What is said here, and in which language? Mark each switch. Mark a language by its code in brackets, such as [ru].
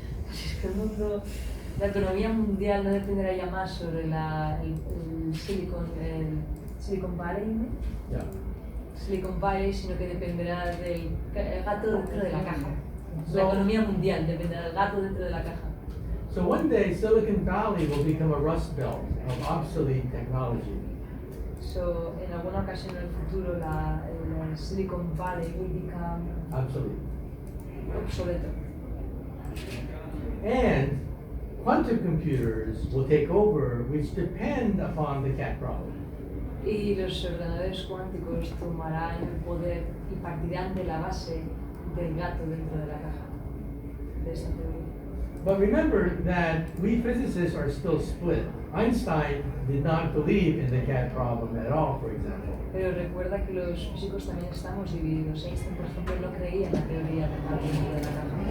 [es] Así es que el mundo, la economía mundial no dependerá ya más sobre el Silicon Valley, ¿no? [en] Yeah. [es] Silicon Valley, sino que dependerá del gato dentro de la caja. La [en] So- [es] economía mundial dependerá del gato dentro de la caja. [en] So one day Silicon Valley will become a rust belt of obsolete technology. [es] So, en alguna ocasión en el futuro, el Silicon Valley [en] will become Obsolete. [es] obsoleto. [en] And quantum computers will take over, which depend upon the cat problem. [es] Y los ordenadores cuánticos tomarán el poder y partirán de la base del gato dentro de la caja, de esta teoría. [en] But remember that we physicists are still split. Einstein did not believe in the cat problem at all, for example. [es] Pero recuerda que los físicos también estamos divididos. Einstein, por ejemplo, no creía en la teoría del gato dentro de la caja.